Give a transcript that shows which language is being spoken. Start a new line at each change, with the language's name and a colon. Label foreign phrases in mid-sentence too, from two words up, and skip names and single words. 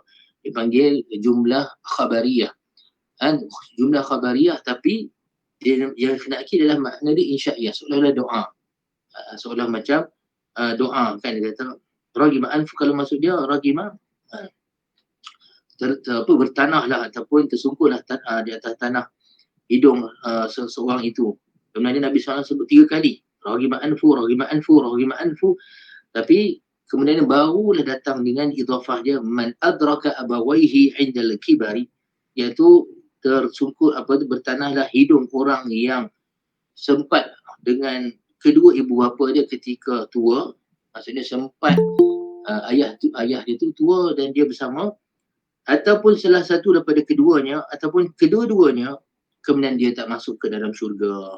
Malay: Dipanggil
Arabic: جملة خبرية.
Malay: Kan
Arabic: جملة خبرية
Malay: tapi dia yang kena akid adalah makna dia insyaiyah, seolah-olah doa. Seolah macam doa kan dia kata
Arabic: رغم أنف,
Malay: kalau maksud dia ragima bertanahlah ataupun tersungkurlah di atas tanah hidung seseorang itu. Kemudian Nabi SAW sebut 3 kali
Arabic: رغم أنف, رغم أنف, رغم أنف,
Malay: tapi kemudian barulah datang dengan idhafah dia
Arabic: من أدرك أبويه عند الكبر,
Malay: iaitu tersungkur bertanahlah hidung orang yang sempat dengan kedua ibu bapa dia ketika tua, maksudnya sempat ayah dia tu tua dan dia bersama, ataupun salah satu daripada keduanya ataupun kedua-duanya, kemudian dia tak masuk ke dalam syurga.